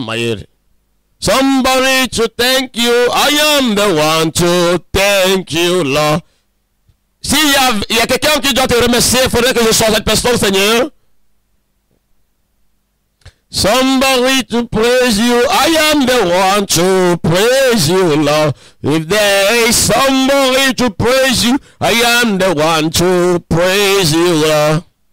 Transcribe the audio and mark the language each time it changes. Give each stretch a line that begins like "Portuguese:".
English: My somebody to thank you. I am the one to thank you, Lord.
French: S'il y a quelqu'un qui doit te remercier, il faudrait que je sois cette personne, Seigneur.
English: Somebody to praise you. I am the one to praise you, Lord. If there is somebody to praise you, I am the one to praise you, Lord.